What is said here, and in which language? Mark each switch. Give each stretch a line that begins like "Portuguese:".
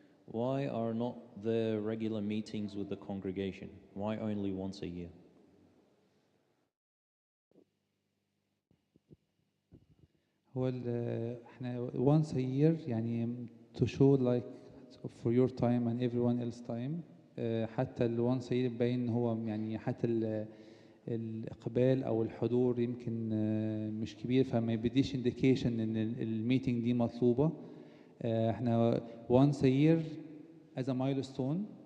English: Why are not there regular meetings with the congregation? Why only once a year?
Arabic: هو احنا
English: once a year
Arabic: يعني
English: to show like for your time and everyone else time.
Arabic: حتى ال
English: once a year
Arabic: باين ان هو يعني حتى الاقبال او الحضور يمكن مش كبير، فما يبديش
English: indication
Arabic: ان الميتنج دي مطلوبه. احنا
English: once a year as a milestone،